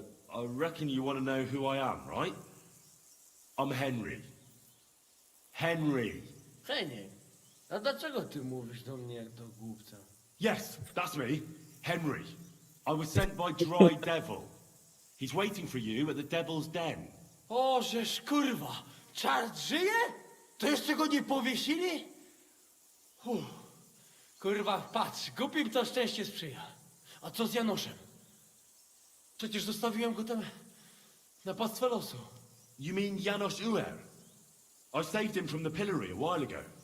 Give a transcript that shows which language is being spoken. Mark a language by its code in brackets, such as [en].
[en] I reckon you want to know who I am, right? I'm Henry. Henry. [pl] Heniek, a dlaczego ty mówisz do mnie jak do głupca? [en] Yes, that's me. Henry. I was sent by Dry Devil. He's waiting for you at the Devil's Den. [pl] O, żeż kurwa, czart żyje? To jeszcze go nie powiesili? Kurwa, patrz, głupim to szczęście sprzyja. A co z Janoszem? Przecież zostawiłem go tam na pastwę losu. [en] You mean Janos Uer? I saved him from the pillory a while ago.